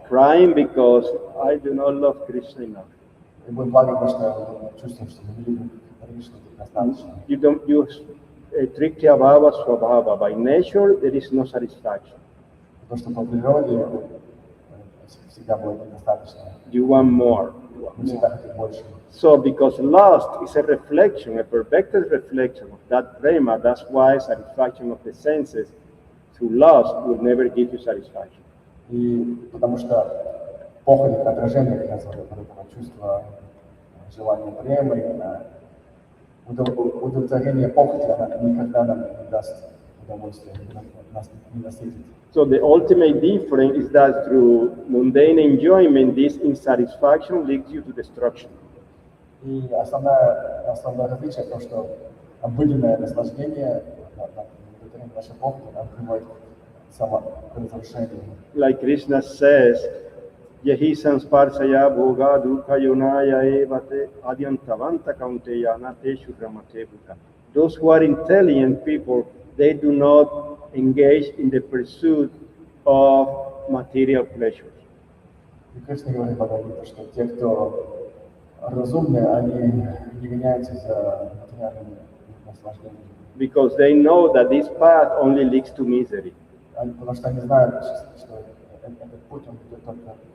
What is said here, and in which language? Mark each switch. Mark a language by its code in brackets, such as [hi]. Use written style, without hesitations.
[en] Crying because I do not love Krishna enough. [ru] И будем плакать, потому что мы чувствуем, что мы не любим Кришну достаточно. [en] You don't use Trikya Bhava Swabhava. By nature, there is no satisfaction. [ru] Потому что по природе всегда будет недостаточно. [en] You want more. [ru] Мы всегда хотим больше. [en] So, because lust is a reflection, a perfected reflection of that prema, that's why satisfaction of the senses through lust will never give you satisfaction. [ru] И потому что похоть — это отражение как раз этого чувства желания премы, удовлетворение похоти, она никогда нам не даст удовольствия, нас не насытит. [en] So the ultimate difference is that through mundane enjoyment, this insatisfaction leads you to destruction. [ru] И основное различие в том, что обыденное наслаждение, удовлетворение нашей похоти, нам приводит к саморазрушению. [en] Like Krishna says, [sa] Yahi sansparsaya bhoga dukha yonaya evate adyantavanta kaunteya nateshu ramate bhuta. [en] Those who are intelligent people, they do not engage in the pursuit of material pleasures. [ru] И Кришна говорит в Бхагавад-гите, что те, кто разумные, они не гоняются за материальными наслаждениями. [en] Because they know that this path only leads to misery. [ru] Потому что они знают, что этот путь он ведет только